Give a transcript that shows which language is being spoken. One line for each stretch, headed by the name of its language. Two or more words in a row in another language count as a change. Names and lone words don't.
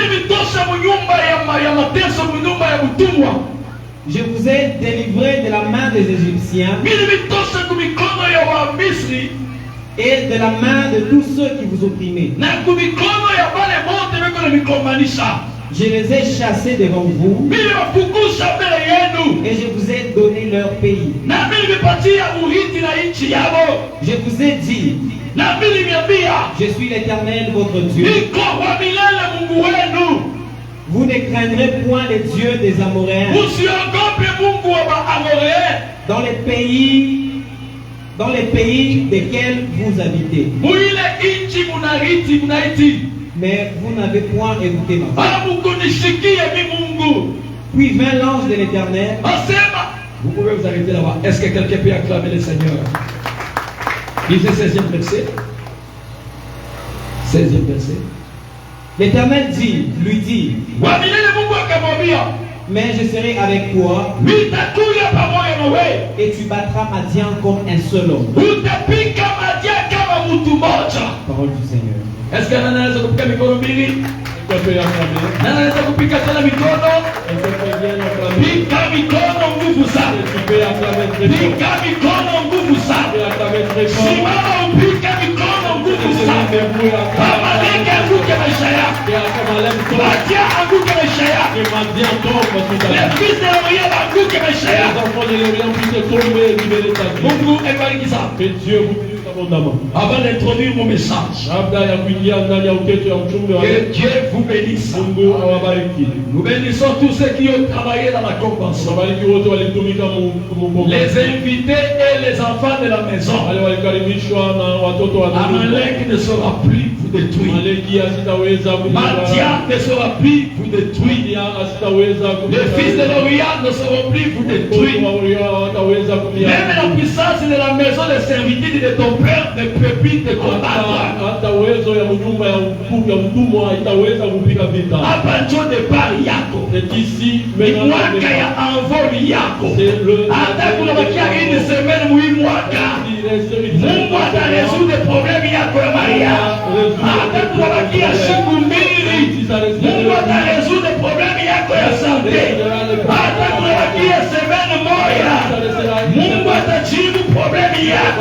French: Je vous ai délivré de la main des Égyptiens et de la main de tous ceux qui vous opprimaient. Je les ai chassés devant vous
Swahili: niliwafukuza mbele yenu,
French: et je vous ai donné leur pays.
Swahili: nami nimepatia urithi na nchi yao,
French: Je vous ai dit,
Swahili: nami nimeambia
French: je suis l'Éternel votre Dieu.
Swahili: niko wa milele Mungu wenu.
French: Vous ne craindrez point les dieux des Amoréens.
Swahili: Usiogope Mungu wa Waamoréens
French: Dans les pays desquels vous habitez.
Swahili: muile nchi munaishi.
French: Mais vous n'avez point écouté ma voix.
Swahili: Hamukunishikie mi Mungu.
French: Puis vint l'ange de l'Éternel. Asema, vous pouvez vous arrêter là-bas. Est-ce que quelqu'un peut acclamer le Seigneur? Lisez 16e verset. 16e verset. L'Éternel lui dit,
Swahili: Wa milele Mungu akamwambia,
French: mais je serai avec toi
Swahili: nitakuja pamoja na wewe,
French: et tu battras Madian comme un seul homme.
Swahili: utapika Madian kama mtu mmoja.
French: Parole du Seigneur. Est-ce que
Swahili: nani anaweza kupika mikono mbili? Nani anaweza kupika tena mikono? Pika mikono nguvu sana. Pika mikono nguvu sana. Simama upika mikono nguvu sana. Amaleki anguke maisha yako. Madian anguke maisha yako. Les fils de l'Orient anguke maisha yako. Mungu ebariki sana.
French: Avant d'introduire mon message, que Dieu vous bénisse. Nous bénissons tous ceux qui ont travaillé dans la convention, les invités et les enfants de la maison. Amalek ne sera plus vous détruire. Madian ne sera plus vous détruire. Les fils de l'Orient ne seront plus vous détruire. Même la puissance de la maison de servitude de ton père ne peut plus te combattre.
Swahili: Hapa ndio depart yako, ni mwaka ya envol yako. Hata kunabakia
French: une semaine
Swahili: muhimu mwaka, Mungu ataresoudre problème yako ya maria. Hata kunabakia siku mbili, Mungu ataresoudre problème yako ya sante. Hata kunabakia semaine moja, Mungu atajibu problème yako.